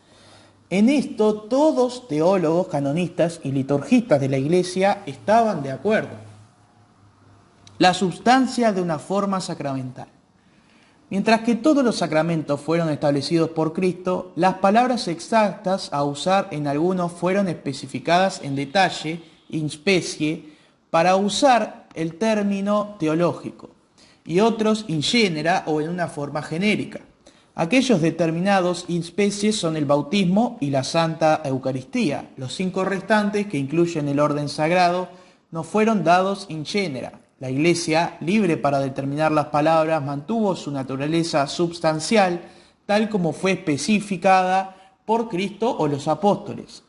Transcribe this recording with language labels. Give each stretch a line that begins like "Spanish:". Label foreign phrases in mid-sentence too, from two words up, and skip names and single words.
Spanish: En esto todos teólogos, canonistas y liturgistas de la Iglesia estaban de acuerdo. La sustancia de una forma sacramental. Mientras que todos los sacramentos fueron establecidos por Cristo, las palabras exactas a usar en algunos fueron especificadas en detalle,
Latin: in specie,
Spanish: para usar el término teológico, y otros
Latin: in genera
Spanish: o en una forma genérica. Aquellos determinados
Latin: in specie
Spanish: son el bautismo y la Santa Eucaristía. Los 5 restantes, que incluyen el orden sagrado, no fueron dados
Latin: in genera.
Spanish: La Iglesia, libre para determinar las palabras, mantuvo su naturaleza substancial, tal como fue especificada por Cristo o los apóstoles.